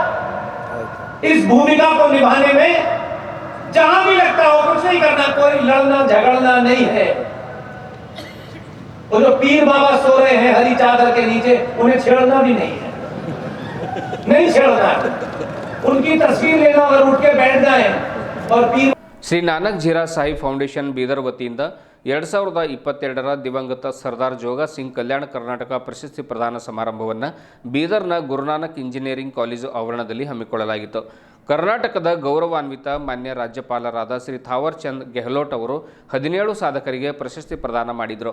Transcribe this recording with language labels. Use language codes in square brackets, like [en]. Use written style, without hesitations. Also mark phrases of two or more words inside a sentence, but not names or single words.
[hi] इस भूमिका को निभाने में जहां भी लगता हो कुछ नहीं करना, कोई लड़ना झगड़ना नहीं है। वो जो पीर बाबा सो रहे हैं हरी चादर के नीचे, उन्हें छेड़ना भी नहीं है, नहीं छेड़ना। उनकी तस्वीर लेना और उठ के बैठ जाए और पीर [kn] ಶ್ರೀ ನಾನಕ್ ಝೀರಾ ಸಾಹಿಬ್ ಫೌಂಡೇಶನ್ ಬೀದರ್ ವತಿಯಿಂದ 2022ರ ದಿವಂಗತ ಸರ್ದಾರ್ ಜೋಗ ಸಿಂಗ್ ಕಲ್ಯಾಣ ಕರ್ನಾಟಕ ಪ್ರಶಸ್ತಿ ಪ್ರದಾನ ಸಮಾರಂಭವನ್ನು ಬೀದರ್ನ ಗುರುನಾನಕ್ ಇಂಜಿನಿಯರಿಂಗ್ ಕಾಲೇಜು ಆವರಣದಲ್ಲಿ ಹಮ್ಮಿಕೊಳ್ಳಲಾಗಿತ್ತು. ಕರ್ನಾಟಕದ ಗೌರವಾನ್ವಿತ ಮಾನ್ಯ ರಾಜ್ಯಪಾಲರಾದ ಶ್ರೀ ಥಾವರ್ ಚಂದ್ ಗೆಹ್ಲೋಟ್ ಅವರು 17 ಸಾಧಕರಿಗೆ ಪ್ರಶಸ್ತಿ ಪ್ರದಾನ ಮಾಡಿದರು.